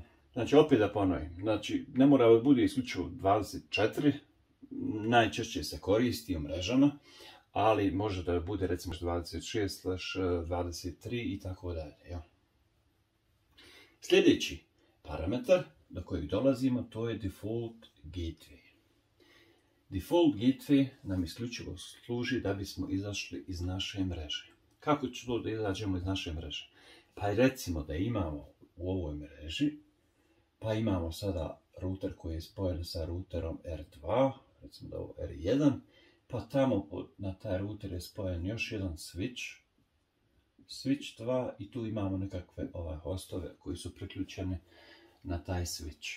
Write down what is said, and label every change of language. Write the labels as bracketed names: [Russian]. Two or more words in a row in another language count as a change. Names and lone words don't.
[Serbian] Znači, opet da ponovim, znači, ne mora da bude isključivo 24, najčešće se koristi u mrežama, ali može da bude recimo 26/23 i tako dalje. Sljedeći parametar do kojeg dolazimo, to je [English] default gateway. Default gateway [Serbian] nam isključivo služi da bismo izašli iz naše mreže. Kako ću to da izađemo iz naše mreže? Pa recimo da imamo u ovoj mreži, pa imamo sada router koji je spojen sa routerom R2, recimo da je ovo R1, pa tamo na taj router je spojen još jedan switch 2 i tu imamo nekakve hostove koji su priključeni na taj switch.